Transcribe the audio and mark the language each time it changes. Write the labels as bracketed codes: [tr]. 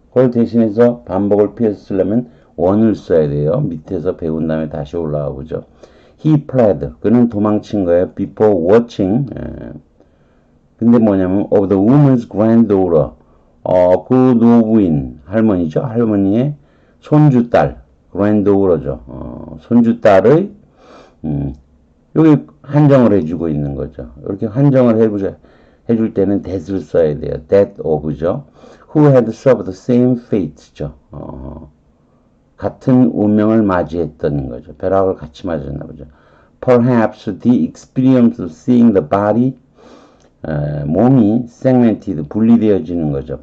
[ko] 그걸 대신해서 반복을 피해서 쓰려면 원을 써야 돼요. 밑에서 배운 다음에 다시 올라가 보죠. [en] He fled. [ko] 그는 도망친 거예요. [en] Before watching. [ko] 근데 뭐냐면 [en] of the woman's granddaughter. [ko] 그 노부인 할머니죠. 할머니의 손주딸. [en] granddaughter죠. [ko] 손주딸의 여기 한정을 해주고 있는 거죠. 이렇게 한정을 해줄 때는 that을 써야 돼요. [en] that of죠. Who had suffered the same fate죠. [ko] 같은 운명을 맞이했던 거죠. 벼락을 같이 맞았나 보죠. [en] Perhaps the experience of seeing the body, [ko] 몸이 [en] segmented, [ko] 분리되어지는 거죠.